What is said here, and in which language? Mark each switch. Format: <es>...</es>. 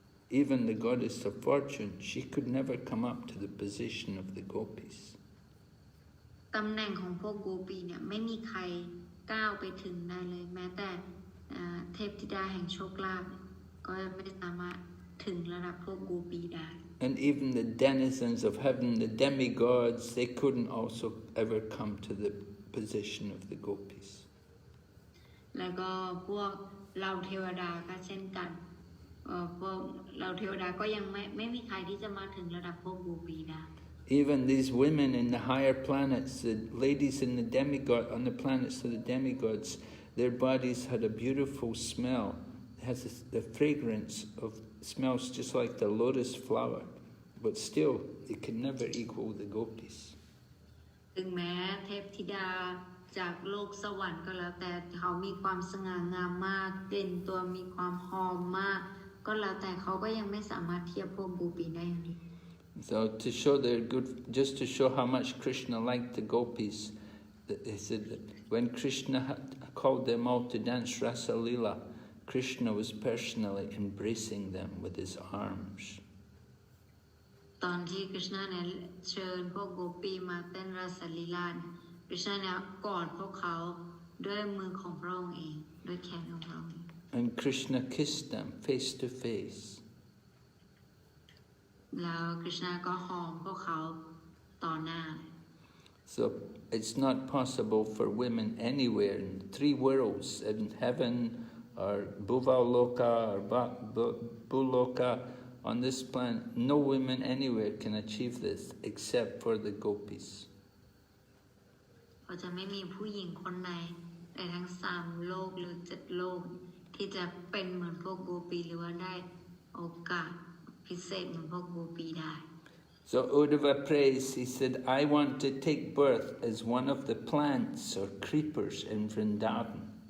<en>Even the goddess of fortune, she could never come up to the position of the Gopīs.</en> <th>ตำแหน่งของพวกโกปีเนี่ยไม่มีใครก้าวไปถึงได้เลยแม้แต่เทพธิดาแห่งโชคลาภก็ไม่สามารถถึงระดับพวกโกปีได้</th> <en>And even the denizens of heaven, the demigods, they couldn't also ever come to the position of the Gopīs.</en> <th>แล้วก็พวกเหล่าเทวดาก็เช่นกันพวกเหล่าเทวดาก็ยังไม่มีใครที่จะมาถึงระดับพวกโกปีได้</th> <en>Even these women in the higher planets, the ladies in the demigod, on the planets of the demigods, their bodies had a beautiful smell. It has the fragrance of smells just like the lotus flower, but still it can never equal the Gopīs.</en> <th>ถึงแม้เทพธิดาจากโลกสวรรค์ก็แล้วแต่เขามีความสง่างามมากกลิ่นตัวมีความหอมมากก็แล้วแต่เขาก็ยังไม่สามารถเทียบพวกโกปีได้อยู่ดี</th> <en>So to show their good, just to show how much Krishna liked the Gopīs, they said that when Krishna called them all to dance Rasa Leela, Krishna was personally embracing them with his arms.</en> <th>ตอนที่คริชนาเนี่ยเชิญพวกโกปีมาเต้นราสลีลาคริชนาเนี่ยกอดพวกเขาด้วยมือของพระองค์เองด้วยแขนของพระองค์</th> <en>And Krishna kissed them face to face.</en> <th>แล้วคริชนาก็หอมพวกเขาต่อหน้า</th> <en>So it's not possible for women anywhere in 3 worlds, in heaven or Bhuvaloka or Bhuloka, on this planet, no women anywhere can achieve this except for the Gopīs.</en> <th>เพราะจะไม่มีผู้หญิงคนไหนในทั้ง3 โลกหรือ7 โลกที่จะเป็นเหมือนพวกโกปีหรือว่าได้โอกาสพิเศษเหมือนพวกโกปีได้</th> <en>So Uddhava prays, he said, I want to take birth as one of the plants or creepers in Vrindavan.</en>